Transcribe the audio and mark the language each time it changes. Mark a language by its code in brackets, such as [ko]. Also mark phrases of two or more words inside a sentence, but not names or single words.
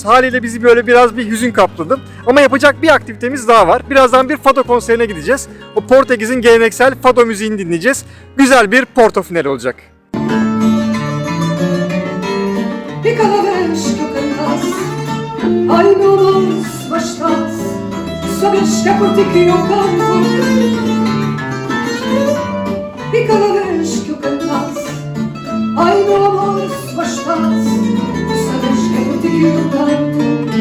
[tr] Haliyle bizi böyle biraz bir hüzün kapladı. Ama yapacak bir aktivitemiz daha var. Birazdan bir fado konserine gideceğiz. O Portekiz'in geleneksel fado müziğini dinleyeceğiz. Güzel bir Porto finali olacak. [pt] E cada vez que eu cantasse, ai meu amor, se bastasse, sabes que é por ti que eu canto. E cada vez que eu cantasse, ai meu amor, se bastasse, sabes que é por ti que eu canto.